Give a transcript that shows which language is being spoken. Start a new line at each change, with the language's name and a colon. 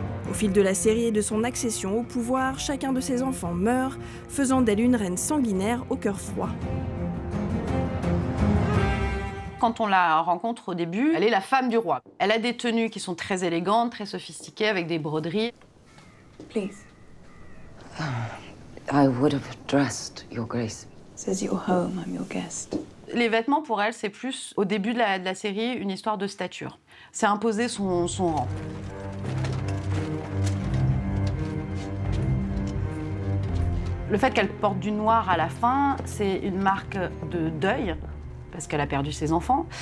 French: Au fil de la série et de son accession au pouvoir, chacun de ses enfants meurt, faisant d'elle une reine sanguinaire au cœur froid. Quand on la rencontre au début, elle est la femme du roi. Elle a des tenues qui sont très élégantes, très sophistiquées, avec des broderies.
English: Please. I would have dressed, Your Grace. Says you're home, I'm your guest.
French: Les vêtements, pour elle, c'est plus, au début de la série, une histoire de stature. C'est imposer son rang. Le fait qu'elle porte du noir à la fin, c'est une marque de deuil, parce qu'elle a perdu ses enfants.